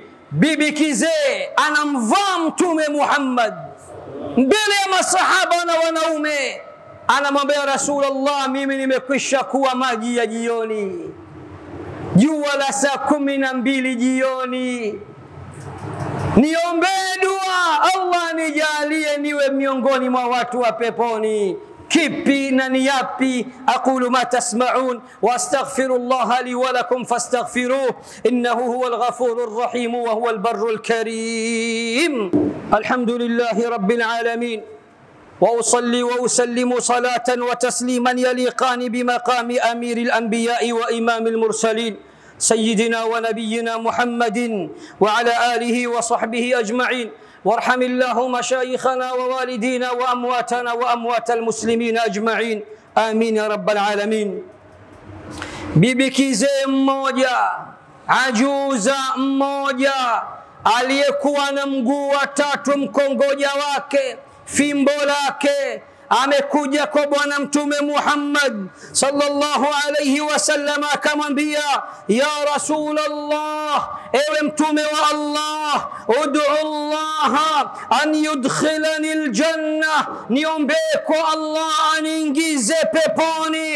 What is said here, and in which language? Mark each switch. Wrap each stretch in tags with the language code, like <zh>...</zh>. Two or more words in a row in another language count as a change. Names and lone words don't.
<sw>Bibi kizee anamvaa Mtume Muhammad mbele ya masahaba na wanaume, anamwambia Rasulullah, mimi nimekwisha kuwa maji ya jioni, jua la saa 12 jioni, niombee dua Allah nijalie niwe miongoni mwa watu wa peponi. Kipi na ni yapi?</sw> <ar>أقول ما تسمعون وأستغفر الله لي ولكم فاستغفروه إنه هو الغفور الرحيم وهو البر الكريم. الحمد لله رب العالمين وأصلي وأسلم صلاة وتسليما يليقان بمقام أمير الأنبياء وإمام المرسلين سيدنا ونبينا محمد وعلى آله وصحبه أجمعين. وارحم الله مشايخنا ووالدينا وأمواتنا وأموات المسلمين أجمعين، آمين يا رب العالمين.</ar> <sw>bibi kizee mmoja, ajuza mmoja, aliyekuwa na mguu tatu, mkongoja wake, fimbo lake, amekuja kwa bwana Mtume Muhammad</sw> <ar>صلى الله عليه وسلم,</ar> <sw>akamwambia</sw> <ar>يا رسول الله,</ar> <sw>ewe Mtume wa Allah,</sw> <ar>ادع الله أن يدخلني الجنة,</ar> <sw>niombe kwa Allah aniingize peponi.</sw>